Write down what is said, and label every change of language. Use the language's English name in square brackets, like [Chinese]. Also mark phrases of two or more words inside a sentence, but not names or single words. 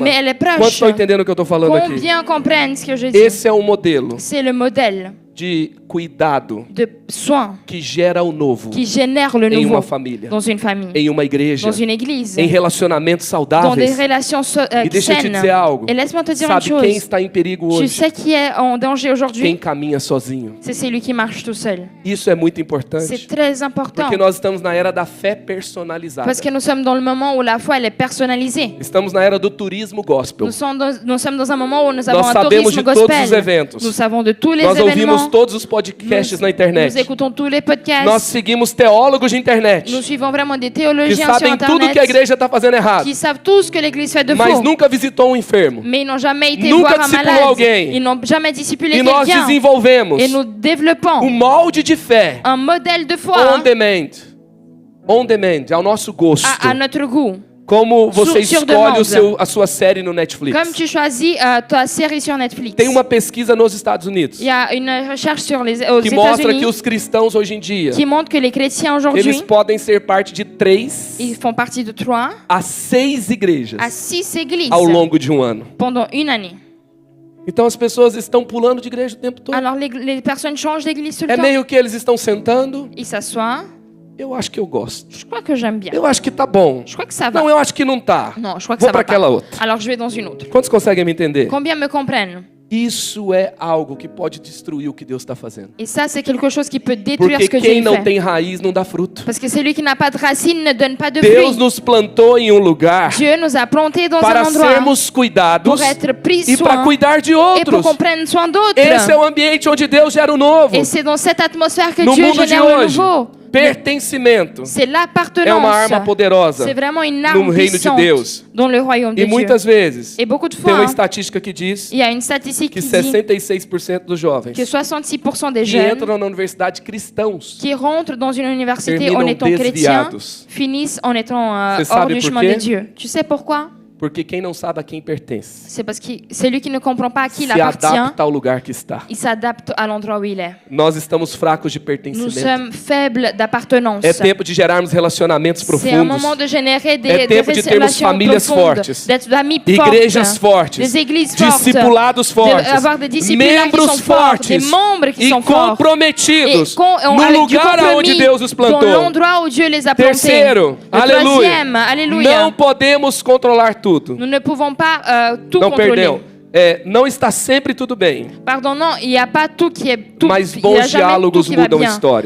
[French] mais elle est [Portuguese] Quantos [French] proche. [Portuguese] estão entendendo o que eu estou falando aqui? [French] Combien comprennent ce que je dis? [Portuguese] Esse é um modelo [French] C'est le modèle [Portuguese] de cuidado [French] de soin [Portuguese] que gera o novo [French] qui génère le [Portuguese] em [French] nouveau [Portuguese] uma família, [French] dans une famille, [Portuguese] em uma igreja, [French] dans une église, [Portuguese] em relacionamentos [French] dans des [Portuguese] saudáveis. [French] relations [Portuguese] E deixa eu te [French] saines. [Portuguese] dizer algo. [French] Et laisse-moi te dire une [Portuguese] Sabe quem [French] chose. [Portuguese] está em perigo [French] Tu [Portuguese] hoje? [French] sais qui est en danger [Portuguese] Quem [French] aujourd'hui? [Portuguese] caminha sozinho. [French] C'est celui qui marche tout seul. [Portuguese] Isso é muito [French] C'est [Portuguese] importante, [French] très important. [Portuguese] porque nós estamos na era da fé personalizada. [French] Parce que nous sommes dans le moment où la foi elle est personnalisée. [Portuguese] Estamos na era do turismo gospel. [French] Nous sommes dans un moment où nous avons [Portuguese] Nós [French] un [Portuguese] sabemos [French] tourisme [Portuguese] de todos os [French] gospel. [Portuguese] eventos. [French] Nous savons de tous les [Portuguese] Nós ouvimos [French] événements. [Portuguese] todos os podcasts na internet. [French] Nous écoutons tous les podcasts. [Portuguese] Nós seguimos teólogos de internet [French] Nous suivons vraiment des [Portuguese] que [French] théologiens sur [Portuguese] sabem tudo que a [French] Internet [Portuguese] igreja está fazendo errado, [French] qui savent tout ce que l'Église fait de [Portuguese] mas [French] faux. [Portuguese] nunca visitou um enfermo. [French] Mais ils n'ont jamais été [Portuguese] Nunca [French] voir un [Portuguese] discipulou [French] malade. [Portuguese] alguém. [French] Ils n'ont jamais discipulé [Portuguese] E nós [French] quelqu'un. [Portuguese] desenvolvemos [French] Et nous développons [Portuguese] o molde de fé [French] un modèle de foi [English] on demand. On demand, [Portuguese] ao nosso gosto. [French] à notre goût. [Portuguese] Como você [French] sur [Portuguese] escolhe [French] demande. [Portuguese] a sua série no Netflix. [French] Comme tu choisis ta série sur Netflix. [Portuguese] Tem uma pesquisa nos Estados Unidos [French] Il y a une recherche aux [Portuguese] que mostra que [French] États-Unis [Portuguese] os cristãos hoje em dia, [French] qui montre que les chrétiens [Portuguese] eles [French] aujourd'hui, [Portuguese] podem ser parte de 3 [French] ils font partie de 3 [Portuguese] a 6 igrejas [French] à 6 églises [Portuguese] ao longo de um ano. [French] pendant une année. [Portuguese] Então as pessoas estão pulando de igreja o tempo todo. [French] Alors les personnes changent d'église tout le [Portuguese] É [French] temps. [Portuguese] meio que eles estão sentando. [French] Ils s'assoient. [Portuguese] Eu acho que eu gosto. [French] Je crois que j'aime bien. [Portuguese] Eu acho que tá bom. [French] Je crois que ça va. [Portuguese] Não, eu acho que não tá. [French] Non, je crois que [Portuguese] Vou [French] ça [Portuguese] para [French] va pas. [Portuguese] aquela outra. [French] Alors je vais dans une autre. [Portuguese] Quantos conseguem me entender? [French] Combien me comprennent? [Portuguese] Isso é algo que pode destruir o que Deus está fazendo. [French] Et ça, c'est quelque chose qui peut détruire [Portuguese] Porque [French] ce que Dieu [Portuguese] quem não [French] fait. [Portuguese] tem raiz não dá fruto. [French] Parce que celui qui n'a pas de racine ne donne pas de [Portuguese] Deus [French] fruits. [Portuguese] nos plantou em um lugar [French] Dieu nous a plantés dans [Portuguese] para [French] un endroit [Portuguese] sermos cuidados [French] pour être pris [Portuguese] e para [French] soin [Portuguese] cuidar de [French] et pour [Portuguese] outros. [French] qu'on prenne soin d'autres. [Portuguese] Esse é o ambiente onde Deus gera o novo. [French] Et c'est dans cette atmosphère que [Portuguese] No [French] Dieu [Portuguese] mundo de [French] génère le [Portuguese] hoje, [French] nouveau. [Portuguese] pertencimento [French] C'est [Portuguese] é uma [French] l'appartenance. [Portuguese] arma poderosa [French] C'est vraiment une [Portuguese] no [French] arme [Portuguese] reino de [French] puissante [Portuguese] Deus. [French] dans le royaume de [Portuguese] E [French] Dieu. [Portuguese] muitas vezes [French] Et beaucoup de [Portuguese] tem [French] fois, [Portuguese] uma [French] hein, [Portuguese] estatística que diz [French] il y a une statistique [Portuguese] que [French] qui dit [Portuguese] 66% dos jovens [French] que 66% des [Portuguese] que [French] jeunes [Portuguese] entram na universidade cristãos [French] qui rentrent dans une université [Portuguese] terminam [French] en étant chrétiens [Portuguese] desviados. [French] finissent en étant [Portuguese] Você [French] hors [Portuguese] sabe [French] du [Portuguese] por [French] chemin [Portuguese] quê? [French] de Dieu. Tu sais pourquoi? [Portuguese] Porque quem não sabe a quem pertence, [French] C'est parce que celui qui ne comprend pas à qui il [Portuguese] se [French] appartient, [Portuguese] adapta ao lugar que está. [French] il s'adapte à l'endroit où il est. [Portuguese] Nós estamos fracos de [French] Nous [Portuguese] pertencimento. [French] sommes faibles d'appartenance. [Portuguese] É tempo de gerarmos relacionamentos [French] C'est un moment [Portuguese] profundos. [French] de générer [Portuguese] É tempo de termos [French] relations [Portuguese] famílias [French] profondes, [Portuguese] fortes, [French] d'être d'amis [Portuguese] igrejas [French] fortes, [Portuguese] fortes, [French] des églises fortes, [Portuguese] discipulados fortes, [French] d'avoir des disciples qui [Portuguese] membros [French] sont forts, des [Portuguese] fortes [French] membres qui [Portuguese] e [French] sont forts, [Portuguese] comprometidos no [French] avec du [Portuguese] lugar aonde [French] compromis [Portuguese] Deus os [French] dans [Portuguese] plantou. [French] l'endroit où Dieu les a plantés. [Portuguese] Terceiro, [French] Le [Portuguese] aleluia. [French] troisième, alléluia. [Portuguese] Não podemos controlar tudo. [French] Nous ne pouvons pas tout [Portuguese] Não, [French] contrôler. [Portuguese] perdão. Não está sempre tudo bem. [French] Pardon, non, il n'y a pas tout qui est tout. [Portuguese] Mas [French] Il y a [Portuguese] bons [French] jamais tout [Portuguese] diálogos [French] qui va [Portuguese] mudam [French] bien. [Portuguese] histórias.